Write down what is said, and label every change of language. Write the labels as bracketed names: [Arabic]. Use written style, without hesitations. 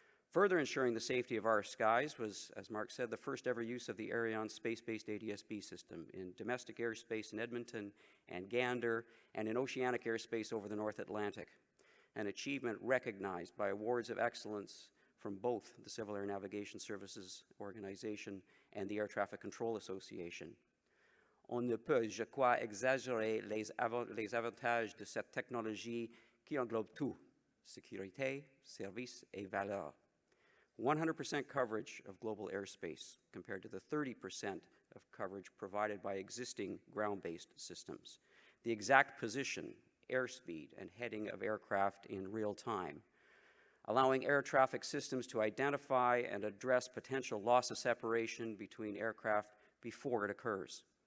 [English] Further ensuring the safety of our skies was, as Mark said, the first ever use of the Ariane space-based ADS-B system in domestic airspace in Edmonton and Gander, and in oceanic airspace over the North Atlantic, an achievement recognized by awards of excellence from both the Civil Air Navigation Services Organization and the Air Traffic Control Association. [French] On ne peut, je crois, exagérer les avantages de cette technologie qui englobe tout, sécurité, service et valeur. [English] 100% coverage of global airspace compared to the 30% of coverage provided by existing ground-based systems. The exact position, airspeed, and heading of aircraft in real time, allowing air traffic systems to identify and address potential loss of separation between aircraft before it occurs.